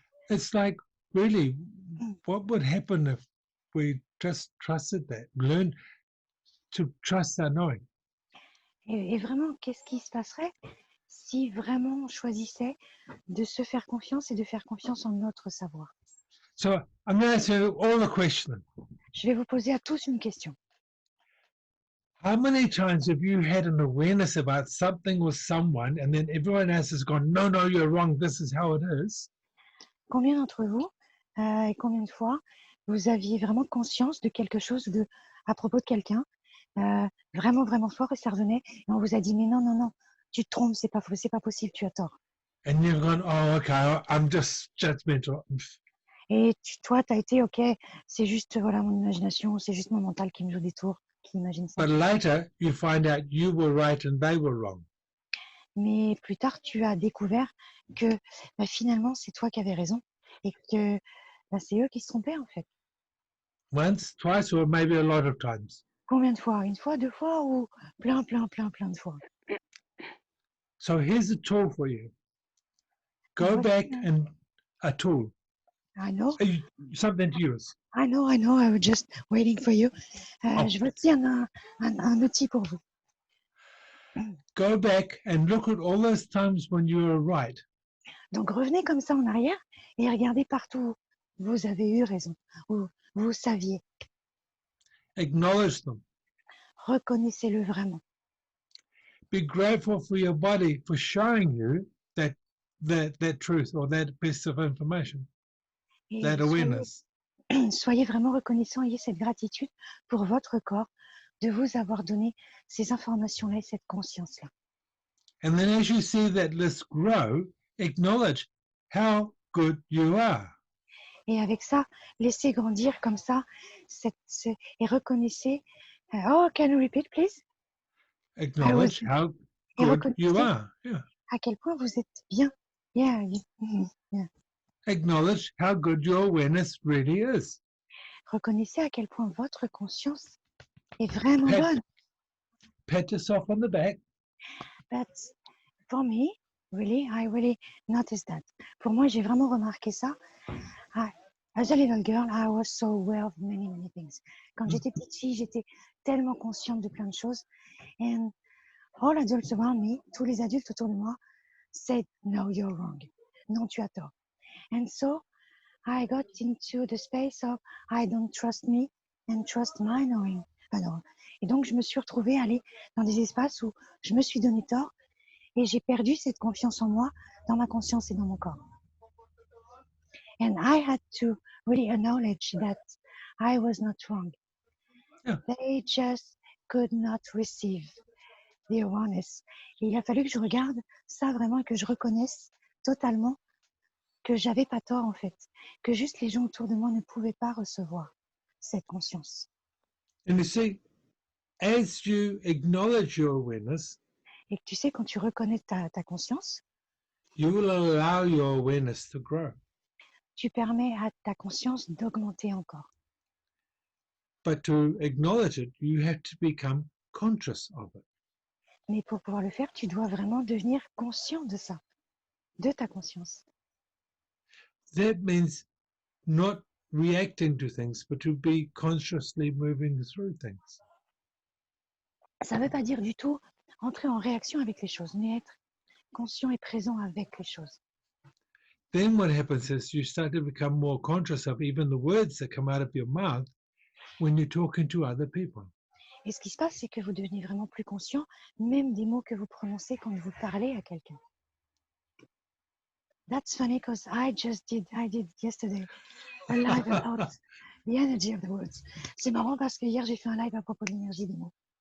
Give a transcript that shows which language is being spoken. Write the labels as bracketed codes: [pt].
[en] It's like, really, what would happen if we just trusted that, learn to trust our knowing? [fr] Et vraiment, qu'est-ce qui se passerait si vraiment on choisissait de se faire confiance et de faire confiance en notre savoir? [en] So I'm going to ask you all a question. [fr] Je vais vous poser à tous une question. [en] How many times have you had an awareness about something or someone, and then everyone else has gone, no, no, you're wrong, this is how it is? [fr] Combien d'entre vous et combien de fois vous aviez vraiment conscience de quelque chose à propos de quelqu'un, vraiment, vraiment fort, et ça revenait, et on vous a dit, mais non, non, non, tu te trompes, c'est pas possible, tu as tort. [en] And you've gone, oh, okay, I'm just judgmental. [fr] Et toi, tu as été, ok, c'est juste voilà, mon imagination, c'est juste mon mental qui me joue des tours, qui imagine ça. [en] But later, you find out you were right and they were wrong. [fr] Mais plus tard, tu as découvert que finalement, c'est toi qui avais raison et que c'est eux qui se trompaient en fait. [en] Once, twice, or maybe a lot of times. [fr] Combien de fois? Une fois, deux fois ou plein de fois? [en] So here's a tool for you. Go back and a tool, I know, something to use. I was just waiting for you. Oh. [fr] Je veux aussi un outil pour vous. [en] Go back and look at all those times when you were right. [fr] Donc revenez comme ça en arrière et regardez partout où vous avez eu raison, où vous saviez. [en] Acknowledge them. [fr] Reconnaissez-le vraiment. [en] Be grateful for your body for showing you that truth or that piece of information, [fr] Et [en] that awareness. [fr] soyez vraiment reconnaissant, ayez cette gratitude pour votre corps de vous avoir donné ces informations-là et cette conscience-là. [en] And then as you see that list grow, acknowledge how good you are. [fr] Et avec ça, laissez grandir comme ça et reconnaissez. [en] Oh, can you repeat, please? Acknowledge how [fr] Et [en] good you [fr] reconnaissez [en] are. Yeah. [fr] à quel point vous êtes bien. [en] Yeah. Acknowledge how good your awareness really is. [fr] Reconnaissez à quel point votre conscience est vraiment bonne. [en] Pat yourself on the back. But for me, I really noticed that. [fr] Pour moi, j'ai vraiment remarqué ça. [en] As a little girl, I was so aware of many, many things. [fr] Quand j'étais petite fille, j'étais tellement consciente de plein de choses. [en] And all adults around me, [fr] tous les adultes autour de moi, [en] said, no, you're wrong. [fr] Non, tu as tort. [en] And so, I got into the space of I don't trust me and trust my knowing. [fr] Alors, et donc, je me suis retrouvée à aller dans des espaces où je me suis donné tort et j'ai perdu cette confiance en moi, dans ma conscience et dans mon corps. [en] And I had to really acknowledge that I was not wrong. Yeah. They just could not receive the awareness. [fr] Et il a fallu que je regarde ça vraiment et que je reconnaisse totalement que j'avais pas tort en fait, que juste les gens autour de moi ne pouvaient pas recevoir cette conscience. [en] And you see, as you acknowledge your awareness, [fr] Et que tu sais, quand tu reconnais ta conscience, [en] you will allow your awareness to grow. [fr] tu permets à ta conscience d'augmenter encore. [en] But to acknowledge it, you have to become conscious of it. [fr] Mais pour pouvoir le faire, tu dois vraiment devenir conscient de ça, de ta conscience. [en] That means not reacting to things, but to be consciously moving through things. [fr] Ça ne veut pas dire du tout entrer en réaction avec les choses, mais être conscient et présent avec les choses. [en] Then what happens is you start to become more conscious of even the words that come out of your mouth when you're talking to other people. [fr] Et ce qui se passe, c'est que vous devenez vraiment plus conscient, même des mots que vous prononcez quand vous parlez à quelqu'un. [en] That's funny because I did yesterday a live about the energy of the words. [fr] C'est marrant parce que hier j'ai fait un live à propos de l'énergie des mots.